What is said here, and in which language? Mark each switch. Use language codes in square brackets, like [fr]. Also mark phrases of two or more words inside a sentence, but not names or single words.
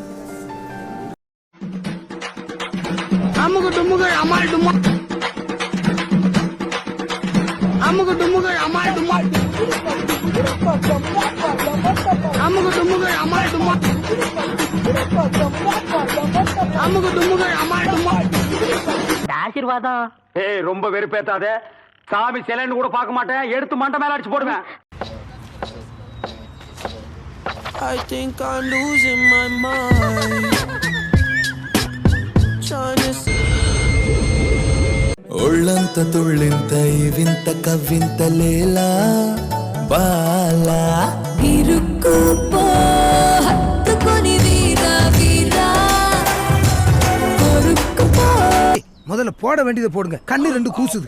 [ta] அமுக டுமுக அமால் டுமா அமுக டுமுக அமால் டுமா அமுக டுமுக அமால் டுமா அமுக டுமுக அமால் டுமா. ஆசீர்வாதம். ஏய், ரொம்ப வெறுப்பேத்தாத. சாமி சிலைன்னு கூட பார்க்க மாட்டேன், எடுத்து மண்டை மேல அடிச்சு போடுவேன். [en] I think I'm losing my mind. [te] ఒళ్ళంత తుళ్ళింత వింత కవ్వింత లేలా బాలా ఇరుక్కుపో హత్తుకొని వీరా వీరా కొరుక్కుపో. [ta] முதல்ல போட வேண்டியதை போடுங்க, கண்ணு ரெண்டு கூசுது.